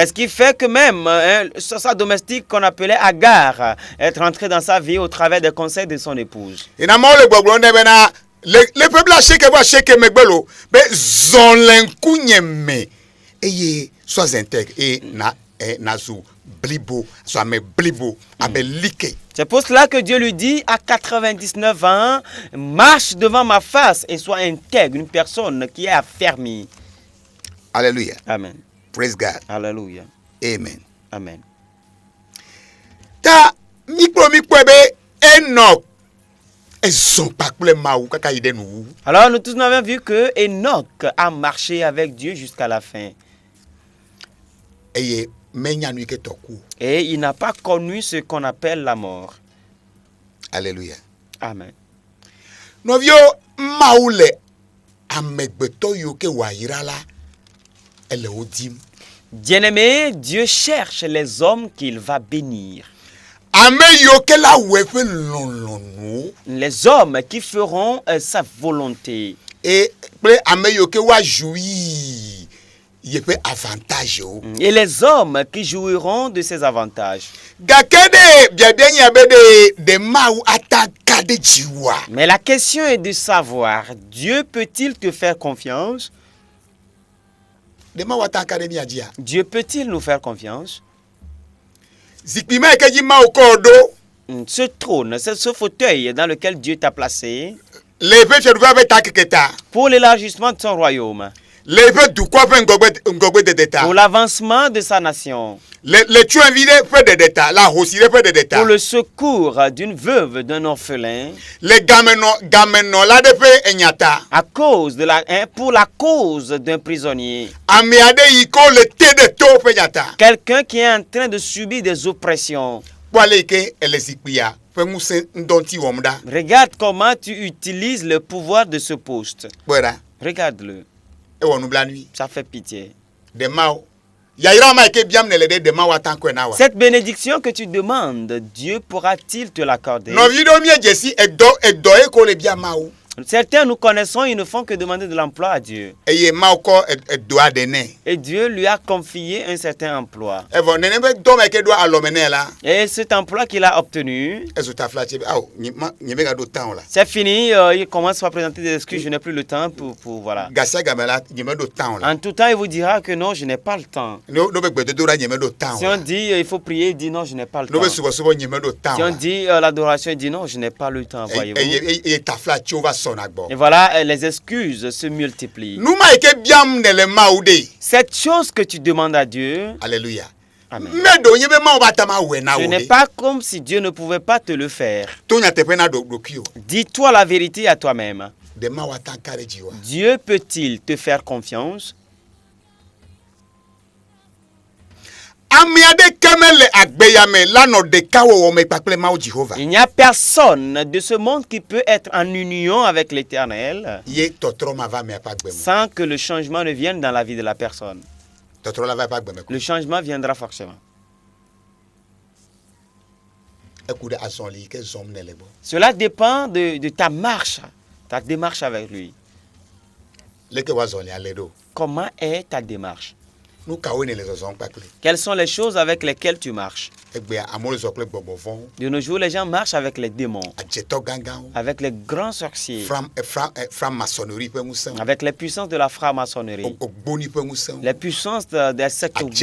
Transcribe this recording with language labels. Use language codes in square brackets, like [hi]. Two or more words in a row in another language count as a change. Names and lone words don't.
[fr] C'est ce qui fait que même sa domestique qu'on appelait Agar est rentrée dans sa vie au travers des conseils de son épouse. [ee] Yina Mawu le gbɔgblɔm ne bena le ƒe blaasieke vɔ asieke megbe lo be zɔ le ŋkunye me eye [fr] sois intègre [ee] eye nazu blibo so ame blibo abe like. [fr] C'est pour cela que Dieu lui dit à 99 ans, marche devant ma face et sois intègre, une personne qui est affermie. Alléluia. Amen. [en] Praise God. [fr] Alléluia. Amen. Amen. [ee] Ta mikpɔe be Enoch ezɔ kpakple Mawu kaka yi ɖe nuwu. [fr] Alors nous tous nous avons vu que Enoch a marché avec Dieu jusqu'à la fin. [ee] Eye menya nu yi ke tɔ ku. [fr] Et il n'a pas connu ce qu'on appelle la mort. Alléluia. Amen. [ee] Nɔvio Mawu le amegbetɔ yiwo ke wòayra la ele wo dim. [fr] Bien-aimé, Dieu cherche les hommes qu'il va bénir. [ee] Ame yiwo ke la wɔe ƒe lɔlɔ̃nuwo. [fr] Les hommes qui feront sa volonté. [ee] Kple ame yiwo ke woajoui yeƒe avantage wo. [fr] Et les hommes qui jouiront de ses avantages. [ee] Gake ɖe biabia nye abe de Mawu ata ka ɖe dziwoa. [fr] Mais la question est de savoir, Dieu peut-il te faire confiance? [ee] De Mawu ata ka ɖe mia dzia. [fr] Dieu peut-il nous faire confiance? [ee] Zikpui ma yi ke dzi Mawu kɔ ɖo. [fr] Ce trône, c'est ce fauteuil dans lequel Dieu t'a placé [ee] Le eƒe fiaɖuƒea ƒe takeke ta. [fr] pour l'élargissement de son royaume, [ee] Le eƒe dukɔa ƒe ŋgɔgbedede ta. [fr] pour l'avancement de sa nation, [ee] Le tsyɔ̃evi ɖe ƒe ɖeɖe ta. Le ahosi ɖe ƒe ɖeɖe ta. [fr] pour le secours d'une veuve, d'un orphelin, [ee] Le gamenɔla ɖe ƒe enya ta. [fr] à cause de pour la cause d'un prisonnier, [ee] Ame aɖe yi ke le te ɖe towo ƒe nya ta. [fr] quelqu'un qui est en train de subir des oppressions. [ee] Kpɔ ale yi ke ele zikpuia ƒe ŋusẽ ŋdɔŋti wɔm ɖa. [fr] Regarde comment tu utilises le pouvoir de ce poste. [ee] Kpɔe ɖa. [fr] Regarde-le, [ee] Ewɔ nublanui. [fr] ça fait pitié. [ee] De Mawu. Yayra ma yi ke biam ne le ɖe de Mawu ata ŋkɔe na wa. [fr] Cette bénédiction que tu demandes, Dieu pourra-t-il te l'accorder? [ee] Nɔvi ɖewo miedze si edɔ ye ko le bia Mawu. [fr] Certains nous connaissons, ils ne font que demander de l'emploi à Dieu. [ee] Eye Mawu kɔ edoa ɖe nɛ. [fr] Et Dieu lui a confié un certain emploi. [ee] Evɔ nene be dɔ ma yi ke ɖo alɔme nɛ la. [fr] Et cet emploi qu'il a obtenu, [ee] Ezu ta flatsi be awo nye me ga ɖo tan o la. [fr] c'est fini, il commence par présenter des excuses, je n'ai plus le temps pour voilà. [ee] Gasia game la nye me ɖo tan o la. [fr] En tout temps, il vous dira que non, je n'ai pas le temps. [ee] No be gbedodo ɖa nye me ɖo tan [fr] Si [ee] o [fr] on [ee] la. [fr] dit il faut prier, il dit non, je n'ai pas le [ee] No be [fr] temps. [ee] subɔsubɔ nye me ɖo tan [fr] Si [ee] o [fr] on [ee] la. [fr] dit l'adoration, il dit non, je n'ai pas le temps, voyez-vous. [ee] Eye ta flatsiwo va sɔna gbɔ. [fr] Et voilà, les excuses se multiplient. [ee] Nu ma yi ke biam ne le Mawu ɖe. [fr] Cette chose que tu demandes à Dieu, Alléluia. Amen. [ee] Meɖo nye be Mawu ba ta ma wɔe na [fr] ce [ee] wo [fr] n'est [ee] ɖe. [fr] pas comme si Dieu ne pouvait pas te le faire. [ee] To nyateƒe na ɖokui o. [fr] Dis-toi la vérité à toi-même. [ee] De Mawu ata ka ɖe dziwoa. [fr] Dieu peut-il te faire confiance? [ee] ame aɖeke mele agbeyame lanɔ ɖeka wɔwɔ me kpakple Mawu Jehova. [fr] Il n'y a personne de ce monde qui peut être en union avec l'Éternel [ee] Ye tɔtrɔ ma va miaƒe agbe me. [fr] sans que le changement ne vienne dans la vie de la personne. [ee] Tɔtrɔ la va eƒe agbe me ko. [fr] Le changement viendra forcément. [ee] Eku ɖe azɔli yi ke zɔm ne le gbɔ. [fr] Cela dépend de ta marche, ta démarche avec lui. [ee] Leke woazɔli ale ɖo. [fr] Comment est ta démarche? [ee] Nu kawoe ne le zɔzɔm kpakple. [fr] Quelles sont les choses avec lesquelles tu marches? [ee] Egbea amewo le zɔ kple gbɔgbɔ vɔwo. [fr] De nos jours, les gens marchent avec les démons, [ee] Adzetɔ gãgãwo. [fr] avec les grands sorciers, [ee] Franc-maçonnerie ƒe ŋusẽwo. [fr] avec les puissances de la franc-maçonnerie, [ee] Ogboni ƒe ŋusẽwo. [fr] les puissances des sectes ogboni,